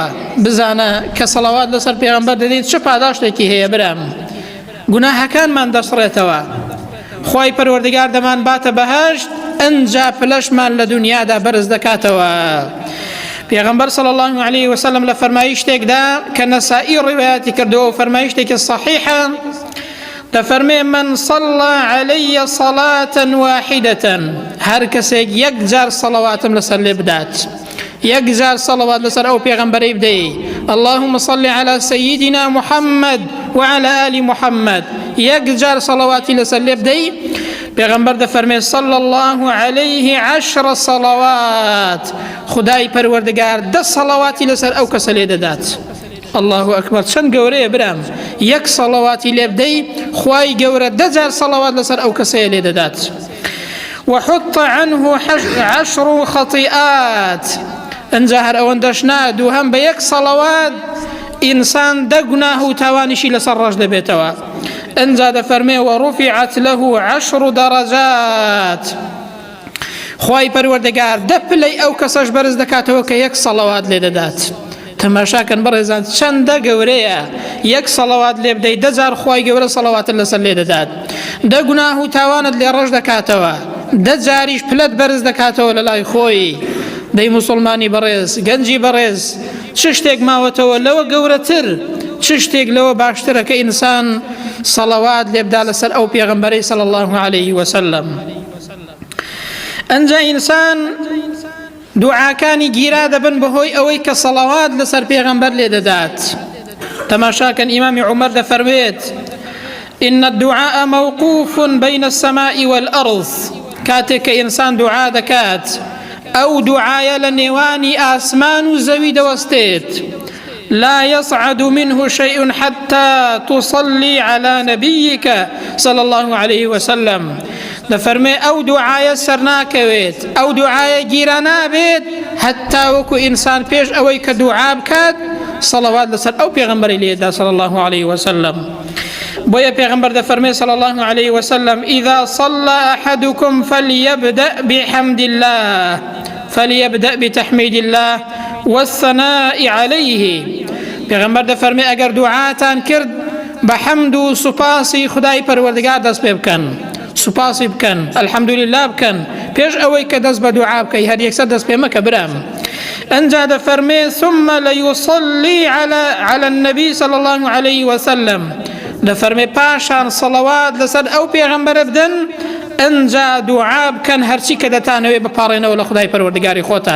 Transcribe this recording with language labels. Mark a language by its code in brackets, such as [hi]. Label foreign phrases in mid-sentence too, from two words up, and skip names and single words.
[ckb] بزانە کە سەڵەوات لەسەر پێغەمبەر دەدەین چه پاداشتێکی هەیە برام، گوناهەکانمان دەسڕێتەوە. خوای پەروەردگار دەمان باتە بەهەشت، ئەنجا پلەشمان لە دنیادا بەرز دەکاتەوە. پێغەمبەر [ar] صلی الله علیه وسلم [ckb] لە فەرمایشتێکدا کە نەسائی ڕیوایەتی کردەوە و فەرمایشتێکی صحیحە، دەفەرمێ من [ar] صلى علي صلاة واحدة، [ckb] هەر کەسێک یەک جار سەڵەواتم لەسەر لێ بدات، یەک جار سەڵەوات لەسەر ئەو پێغەمبەرەی بدەی، [ar] اللهم صل على سيدنا محمد وعلى آل محمد، [ckb] یەک جار سەڵەواتی لەسەر لێ بدەی، پێغەمبەر دەفەرمێ [ar] صلى الله عليه 10 صلوات، [ckb] خدای پەروەردگار 10 سەڵەواتی لەسەر ئەو کەسە لێ دەدات. [ar] الله ئەکبەر، [ckb] چەند گەورەیە برام، یەک سەڵەواتی لێ بدەی، خوای گەورە 10 جار سەڵەوات لەسەر ئەو کەسەیە لێ دەدات. [ar] وحط عنه 10 خطيئات، [ckb] ئەنجا هەر ئەوەندەش نا، دووهەم بە یەک سەڵەوات ئینسان 10 گوناه و تاوانیشی لەسەر ڕەش دەبێتەوە. ئەنجا دەفەرمێ [ar] ورفعت له 10 درجات، [ckb] خوای پەروەردگار 10 پلەی ئەو کەسەش بەرز دەکاتەوە کە یەک سەڵەوات لێ دەدات. تەماشاکەن بەڕێزان چەندە گەورەیە، یەک سەڵەوات لێ بدەی 10 جار خوای گەورە سەڵەواتت لەسەر لێ دەدات، 10 گوناه و تاوانت لێ ڕەش دەکاتەوە، 10 جاریش پلەت بەرز دەکاتەوە لە لای خۆی. دەی موسڵمانی بەڕێز، گەنجی بەڕێز، چ شتێک ماوەتەوە لەوە گەورەتر، چ شتێک لەوە باشترە کە ئینسان سەڵەوات لێ بدا لەسەر ئەو پێغەمبەرەی [ar] صلی الله علیه وسلم. [ckb] ئەنجا ئینسان دوعاکانی گیرا دەبن بەهۆی ئەوەی کە سەڵەوات لەسەر پێغەمبەر لێ دەدات. تەماشاکەن ئیمامی عومەر دەفەرمێت [ar] إن الدعاء موقوف بين السماء والأرض، [ckb] کاتێک کە ئینسان دوعا دەکات، ئەو دوعایە لە نێوانی ئاسمان و زەوی دەوەستێت، [ar] لا يصعد منه شيء حتى تصلي على نبيك صلى الله عليه وسلم. [ckb] دەفەرمێ ئەو دوعایە سەر ناکەوێت، ئەو دوعایە گیرە نابێت هەتا وەکو ئینسان پێش ئەوەی کە دوعا بکات سەڵەوات لەسەر ئەو پێغەمبەری لێدا [ar] صلى الله عليه وسلم. [ckb] بۆیە پێغەمبەر دەفەرمێ [ar] صلى الله عليه وسلم إذا صلى أحدكم فليبدأ بحمد الله، فليبدأ بتحميد الله والثناء عليه. [ckb] پێغەمبەر دەفەرمێ ئەگەر دوعاتان کرد بە حەمد و سوپاسی خدای پەروەردگار دەست پێ بکەن، سوپاسی بکەن، الحەمدولله بکەن، پێش ئەوەی کە دەست بە دوعا بکەی، هەر یەکسەر دەست پێ مەکە برام. ئەنجا دەفەرمێ [ar] ثم ليصلي على النبي صلى الله عليه وسلم، [ckb] دەفەرمێ پاشان سەڵەوات لەسەر ئەو پێغەمبەرە بدەن، ئەنجا دوعا بکەن هەرچی کە دەتانەوێ بپاڕێنەوە لە خدای پەروەردگاری خۆتان.